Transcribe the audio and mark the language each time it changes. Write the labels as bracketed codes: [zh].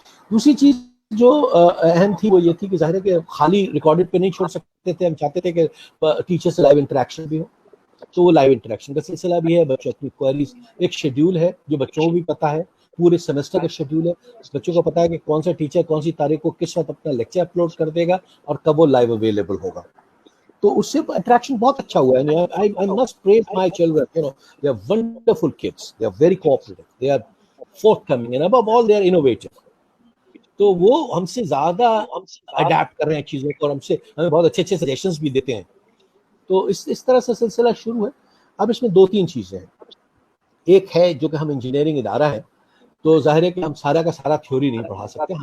[ur] دوسری چیز جو اہم تھی وہ یہ تھی کہ ظاہر ہے کہ خالی ریکارڈڈ پہ نہیں چھوڑ سکتے تھے, ہم چاہتے تھے کہ ٹیچر سے لائیو انٹریکشن بھی ہو. تو وہ لائیو انٹریکشن کا سلسلہ بھی ہے. بچوں اپنی کوئریز, ایک شیڈیول ہے جو بچوں کو بھی پتہ ہے, پورے سیمسٹر کا شیڈیول ہے. بچوں کو پتا ہے کہ کون سا ٹیچر کون سی تاریخ کو کس وقت اپنا لیکچر اپلوڈ کر دے گا اور کب وہ لائیو اویلیبل ہوگا. تو اس سے اٹریکشن بہت اچھا ہوا ہے. [en] I must praise my children, you know, they are wonderful kids, they are very cooperative, they are forthcoming, and above all they are innovative. [ur] تو وہ ہم سے زیادہ اڈیپٹ کر رہے ہیں چیزوں کو, اور ہمیں بہت اچھے اچھے سجیشنز بھی دیتے ہیں. تو اس طرح سے سلسلہ شروع ہے. اب اس میں 2-3 چیزیں ہیں. ایک ہے جو کہ ہم انجینئرنگ ادارہ ہے, تو ظاہر ہے کہ ہم سارا کا سارا تھیوری نہیں پڑھا سکتے.